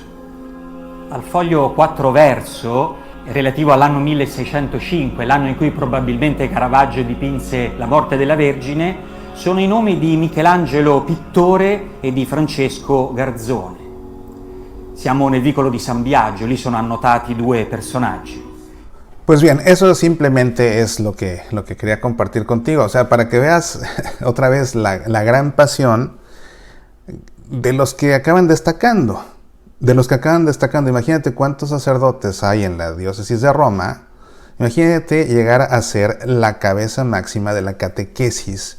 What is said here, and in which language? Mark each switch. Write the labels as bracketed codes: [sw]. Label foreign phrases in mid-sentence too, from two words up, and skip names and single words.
[it] Al foglio 4 verso, relativo all'anno 1605, l'anno in cui probabilmente Caravaggio dipinse la morte della Vergine, sono i nomi di Michelangelo Pittore e di Francesco Garzone. Siamo nel vicolo di San Biagio, lì sono annotati due personaggi. [es] Pues bien, eso simplemente es lo que quería compartir contigo, o sea, para que veas otra vez la gran pasión de los que acaban destacando. Imagínate cuántos sacerdotes hay en la diócesis de Roma, imagínate llegar a ser la cabeza máxima de la catequesis.